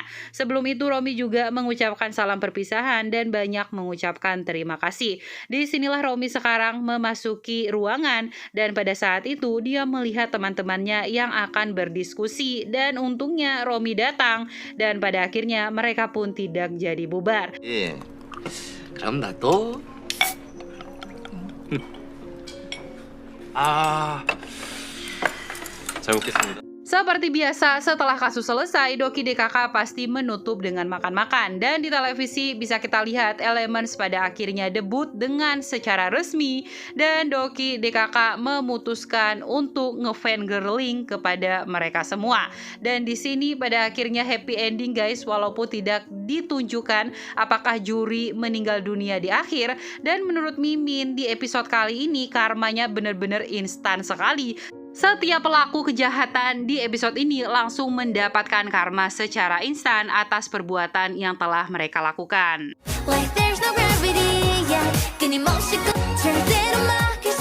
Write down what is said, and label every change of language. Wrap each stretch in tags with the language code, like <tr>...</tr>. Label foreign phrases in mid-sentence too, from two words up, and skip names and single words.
<id>Sebelum itu Romi juga mengucapkan salam perpisahan dan banyak mengucapkan terima kasih. Disinilah Romi sekarang memasuki ruangan dan pada saat itu dia melihat teman-temannya yang akan berdiskusi dan untungnya Romi datang dan pada akhirnya mereka pun tidak jadi bubar.</id> <ko>그럼 나도 잘 먹겠습니다.</ko> <id>Seperti biasa, setelah kasus selesai, Doki DKK pasti menutup dengan makan-makan. Dan di televisi bisa kita lihat Elements pada akhirnya debut dengan secara resmi. Dan Doki DKK memutuskan untuk ngefangirling kepada mereka semua. Dan di sini pada akhirnya</id> <en>happy ending</en> <id>guys, walaupun tidak ditunjukkan apakah juri meninggal dunia di akhir. Dan menurut Mimin, di episode kali ini karmanya benar-benar instan sekali. Setiap pelaku kejahatan di episode ini langsung mendapatkan karma secara instan atas perbuatan yang telah mereka lakukan.</id> <en>Like there's no gravity, yeah.</en> <ko>끊임없이 끝을 때로 막</ko>